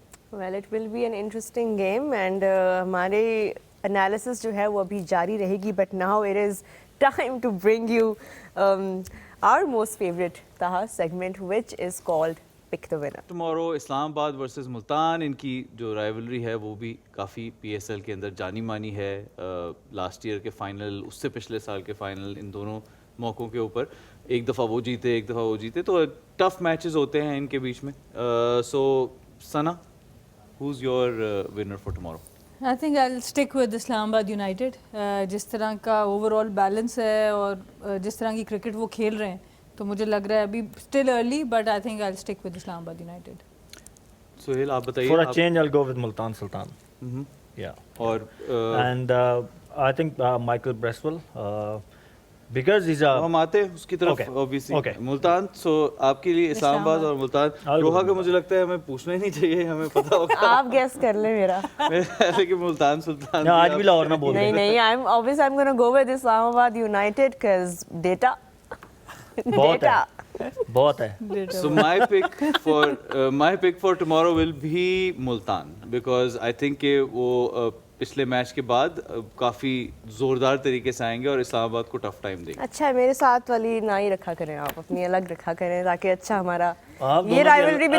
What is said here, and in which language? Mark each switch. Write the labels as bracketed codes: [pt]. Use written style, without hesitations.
[en] Well, it will be an interesting game and [ur] ہمارے analysis جو ہے وہ ابھی جاری رہے گی, [en] but now it is time to bring you our most favorite Taha segment, which is called Pick the Winner. [ur] Tomorrow اسلام آباد versus Multan, ان کی جو رائیولری ہے وہ بھی کافی پی ایس ایل کے اندر جانی مانی ہے. لاسٹ ایئر کے فائنل, اس سے پچھلے سال کے فائنل, ان دونوں موقعوں کے اوپر ایک دفعہ وہ جیتے ایک دفعہ وہ جیتے, تو ٹف میچز ہوتے ہیں ان کے بیچ میں. سو ثنا, [en] who's your winner for tomorrow? I think I'll stick with Islam Abad United. [ur] جس طرح کا اوور آل بیلنس ہے اور جس طرح کی کرکٹ وہ کھیل رہے ہیں, تو مجھے لگ رہا ہے ابھی still early, [en] But I think I'll stick with Islam Abad United. [ur] Sohail آپ بتائیے. [en] For a change, I'll go with Multan Sultan. Yeah. [ur] اور [en] And I think Michael Bresswell, because he's a... [ur] ہم آتے ہیں اس کی طرف. obviously ملتان. سو آپ کے لیے اسلام آباد اور ملتان. روحا کا مجھے لگتا ہے ہمیں پوچھنا ہی نہیں چاہیے, ہمیں پتا ہوگا. آپ گیس کر لیں میرا. لیکن ملتان سلطان آج بھی لاہور نہ بول نہیں نہیں, [en] I'm going to go with Islam Abad United because data. [ur] بہت ہے. [en] So my pick for tomorrow will be Multan, because I think [ur] کہ وہ پچھلے میچ کے بعد کافی زوردار طریقے سے آئیں گے اور اسلام آباد کو ٹف ٹائم دیں گے. اچھا, میرے ساتھ والی نہ ہی رکھا کریں آپ, اپنی الگ رکھا کریں تاکہ اچھا ہمارا یہ رائیولری بھی تو